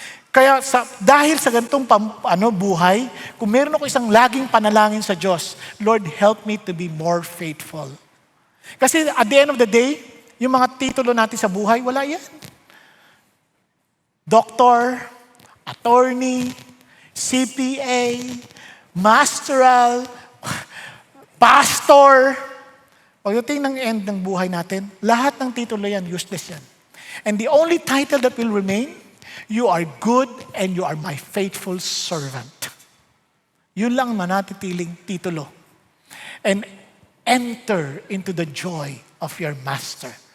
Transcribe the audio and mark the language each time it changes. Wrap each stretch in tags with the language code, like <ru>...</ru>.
<tl>Kaya dahil sa ganitong buhay, kung meron ako isang laging panalangin sa Diyos,</tl> <en>Lord, help me to be more faithful.</en> <tl>Kasi</tl> <en>at the end of the day,</en> <tl>yung mga titulo natin sa buhay, wala yan.</tl> <en>Doctor, attorney, CPA, masteral, pastor.</en> <tl>Pagdating ng end ng buhay natin, lahat ng titulo yan, useless yan.</tl> <en>And the only title that will remain, you are good and you are my faithful servant.</en> <tl>Yun lang manatitiling titulo.</tl> <en>And enter into the joy of your master.</en>